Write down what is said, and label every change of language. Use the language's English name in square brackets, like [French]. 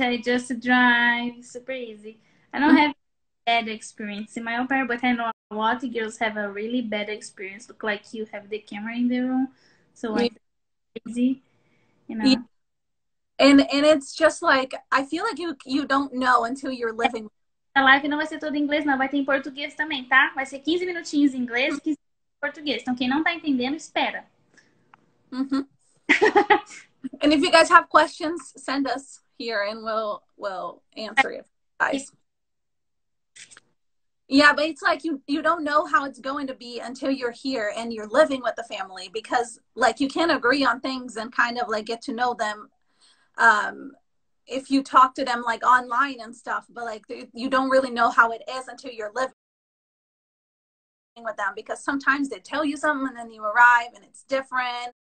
[English] I just drive super easy. I don't have bad experience in my au pair, but I know a lot of girls have a really bad experience. Look like you have the camera in the room, so Yeah. like easy, you Yeah. know. And it's just like I feel like you don't know until you're living. [Portuguese] A live não vai ser toda em inglês, não. Vai ter em português também, tá? Vai ser 15 minutinhos em inglês e 15 em português. Então, quem não tá entendendo, espera. Mm-hmm. [English] And if you guys have questions, send us here and we'll answer it, guys. Yeah, but it's like you don't know how it's going to be until you're here and you're living with the family, because like you can agree on things and kind of like get to know them if you talk to them like online and stuff, but like you don't really know how it is until you're living with them, because sometimes they tell you something and then you arrive and it's different.